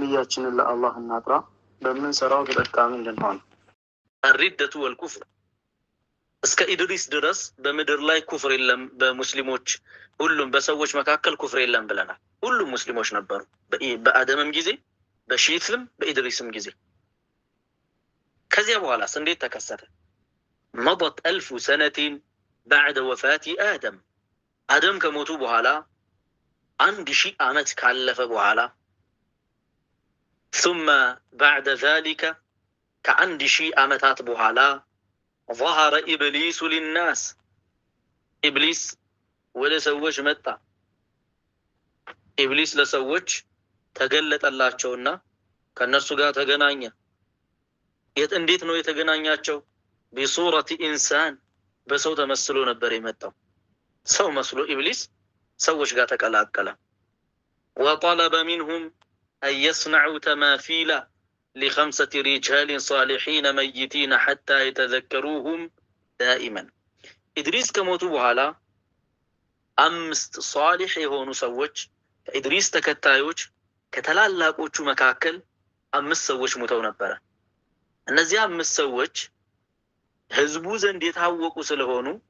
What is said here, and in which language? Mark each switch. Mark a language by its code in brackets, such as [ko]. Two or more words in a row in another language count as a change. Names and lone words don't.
[am] ራሳችንን ለአላህ እናጥራ፣ በምንሰራው ተጠቃሚ እንድንሆን። [ar] الردة والكفر [am] እስከ ኢድሪስ ድረስ በምድር ላይ ኩፍር የለም፣ በሙስሊሞች ሁሉም በሰዎች መካከል ኩፍር የለም ብለናል። ሁሉም ሙስሊሞች ነበሩ፣ በአደምም ጊዜ፣ በሺትም፣ በኢድሪስም ጊዜ። ከዚያ በኋላስ እንዴት ተከሰተ? [ar] مضت 1000 سنة بعد وفاة آدم [am] አደም ከሞቱ በኋላ 1000 ዓመት ካለፈ በኋላ [ar] ثم بعد ذلك [am] ከ1000 ዓመታት በኋላ [ar] ظهر إبليس للناس [am] ኢብሊስ ወደ ሰዎች መጣ። ኢብሊስ ለሰዎች ተገለጠላቸውና ከነሱ ጋር ተገናኘ። እንዴት ነው የተገናኛቸው? [ar] بصورة إنسان [am] በሰው ተመስሎ ነበር የመጣው። ሰው መስሎ ኢብሊስ ሰዎች ጋር ተቀላቀለ። [ar] وطلب منهم أن يصنعوا تماثيل ل5 رجال صالحين ميتين حتى يتذكروهم دائما [am] ኢድሪስ ከሞቱ በኋላ 5 ሷሊህ የሆኑ ሰዎች ከኢድሪስ ተከታዮች ከተላላቆቹ መካከል 5 ሰዎች ሞተው ነበር። እነዚህ 5 ሰዎች ህዝቡ ዘንድ የታወቁ ስለሆኑ